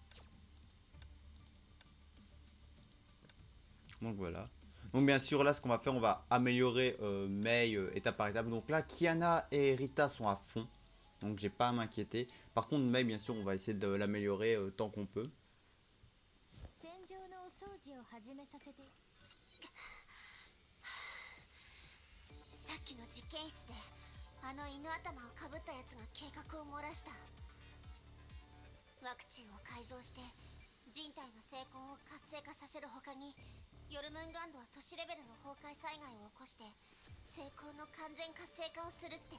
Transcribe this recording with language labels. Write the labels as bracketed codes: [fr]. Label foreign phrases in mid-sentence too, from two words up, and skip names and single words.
[fr] Donc voilà. Donc bien sûr là ce qu'on va faire, on va améliorer Mei étape par étape. Donc là Kiana et Rita sont à fond. Donc j'ai pas à m'inquiéter. Par contre Mei bien sûr on va essayer de l'améliorer tant qu'on peut. [ja] さっきの実験室であの犬頭をかぶったやつが計画を漏らした。ワクチンを改造して人体の成根を活性化させるほかに、ヨルムンガンドは都市レベルの崩壊災害を起こして成根の完全活性化をするって。